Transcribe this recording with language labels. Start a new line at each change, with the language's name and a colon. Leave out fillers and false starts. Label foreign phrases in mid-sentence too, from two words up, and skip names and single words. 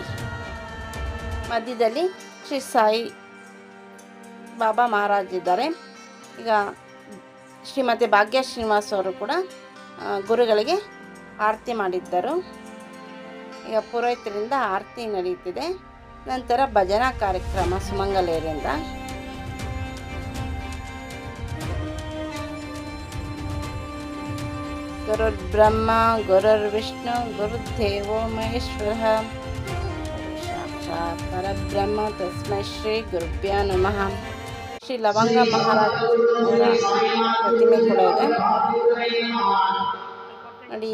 Kannada: ಮಧ್ಯದಲ್ಲಿ ಶ್ರೀ ಸಾಯಿ ಬಾಬಾ ಮಹಾರಾಜ್ ಇದ್ದಾರೆ. ಈಗ ಶ್ರೀಮತಿ ಭಾಗ್ಯ ಶ್ರೀನಿವಾಸ್ ಅವರು ಕೂಡ ಗುರುಗಳಿಗೆ ಆರತಿ ಮಾಡಿದ್ದರು. ಈಗ ಪುರೋಹಿತರಿಂದ ಆರತಿ ನಡೆಯುತ್ತಿದೆ. ನಂತರ ಭಜನಾ ಕಾರ್ಯಕ್ರಮ ಸುಮಂಗಲೆಯರಿಂದ.
Sanskrit: ಗುರುರ್ ಬ್ರಹ್ಮ ಗುರುರ್ ವಿಷ್ಣು ಗುರುದೇವೋ ಮಹೇಶ್ವರ ಸಾಕ್ಷಾತ್ ಪರಬ್ರಹ್ಮ ತಸ್ಮೈ ಶ್ರೀ ಗುರುಭ್ಯೋ ನಮಃ.
Kannada: ಶ್ರೀ ಲವಂಗ ಮಹಾರಾಜ ಪ್ರತಿಮೆ ಕೂಡ ಇದೆ ನೋಡಿ.